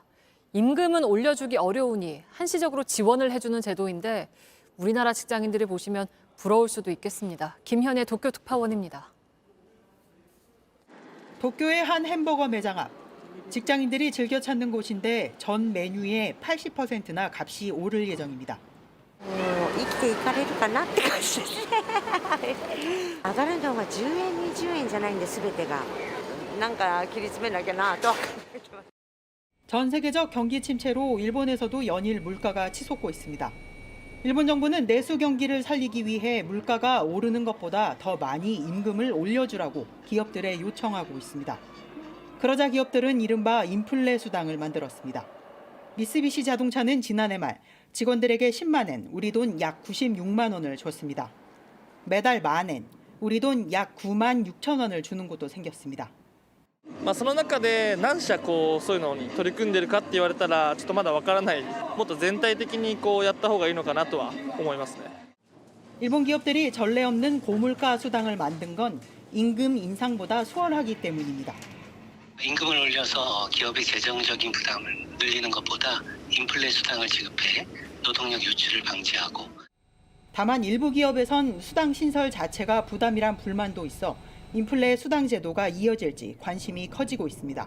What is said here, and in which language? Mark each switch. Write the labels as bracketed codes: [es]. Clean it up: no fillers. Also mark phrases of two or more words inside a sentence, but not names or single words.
[ko] 임금은 올려주기 어려우니 한시적으로 지원을 해주는 제도인데 우리나라 직장인들이 보시면 부러울 수도 있겠습니다. 김현애 도쿄 특파원입니다. 도쿄의 한 햄버거 매장 앞. 직장인들이 즐겨 찾는 곳인데 전 메뉴의 80%나 값이 오를 예정입니다. [ja] 生きていかれるかなって感じですね。上がるのは10円20円じゃないんで全てがなんか切り詰めなきゃなとは考えてます。 [ko] 전 세계적 경기 침체로 일본에서도 연일 물가가 치솟고 있습니다. 일본 정부는 내수 경기를 살리기 위해 물가가 오르는 것보다 더 많이 임금을 올려주라고 기업들에 요청하고 있습니다. 그러자 기업들은 이른바 인플레 수당을 만들었습니다. 미쓰비시 자동차는 지난해 말 직원들에게 10만 엔, 우리 돈 약 96만 원을 줬습니다. 매달 만 엔, 우리 돈 약 9만 6천 원을 주는 곳도 생겼습니다. [ja] その中で何社そういうのに取り組んでるかって言われたらちょっとまだわからない。もっと全体的にやった方がいいのかなとは思いますね. [ko] 일본 기업들이 전례 없는 고물가 수당을 만든 건 임금 인상보다 수월하기 때문입니다. 임금을 올려서 기업의 재정적인 부담을 늘리는 것보다 인플레 수당을 지급해 노동력 유출을 방지하고 다만 일부 기업에선 수당 신설 자체가 부담이란 불만도 있어 인플레 수당 제도가 이어질지 관심이 커지고 있습니다.